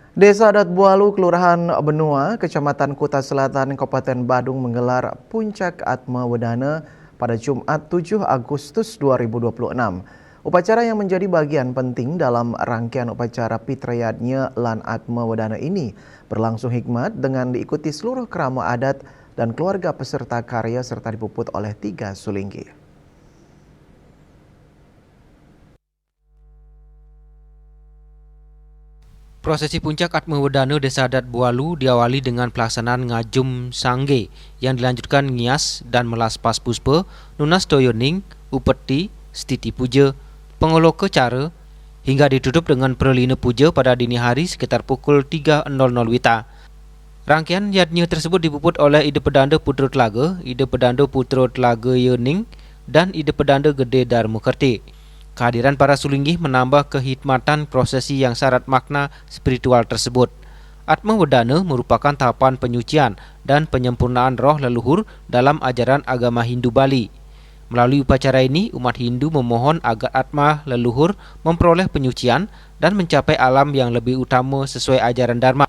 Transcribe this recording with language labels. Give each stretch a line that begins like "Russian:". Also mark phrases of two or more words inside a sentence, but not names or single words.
Indonesian: Desa Adat Bualu, Kelurahan Benua, Kecamatan Kuta Selatan, Kabupaten Badung menggelar Puncak Atma Wedana pada Jumat 7 Agustus 2026. Upacara yang menjadi bagian penting dalam rangkaian upacara Pitrayadnya Lan Atma Wedana ini berlangsung hikmat dengan diikuti seluruh kerama adat dan keluarga peserta karya serta dipuput oleh 3 sulinggi. Prosesi puncak Atma Wedana Desa Adat Bualu diawali dengan pelaksanaan ngajum sangge yang dilanjutkan ngias dan melas pas puspa, nunas doyoning, upeti, stiti puja, pengoloke cara, hingga ditutup dengan perlina puja pada dini hari sekitar pukul 3.00 WITA. Rangkaian yadnya tersebut dipuput oleh Ide Pedanda Putra Telaga, Ide Pedanda Putra Telaga Yening, dan Ide Pedanda Gede Darmukerti. Kehadiran para sulinggi menambah kehikmatan prosesi yang syarat makna spiritual tersebut. Atma Wedana merupakan tahapan penyucian dan penyempurnaan roh leluhur dalam ajaran agama Hindu Bali. Melalui upacara ini, umat Hindu memohon agar atma leluhur memperoleh penyucian dan mencapai alam yang lebih utama sesuai ajaran Dharma.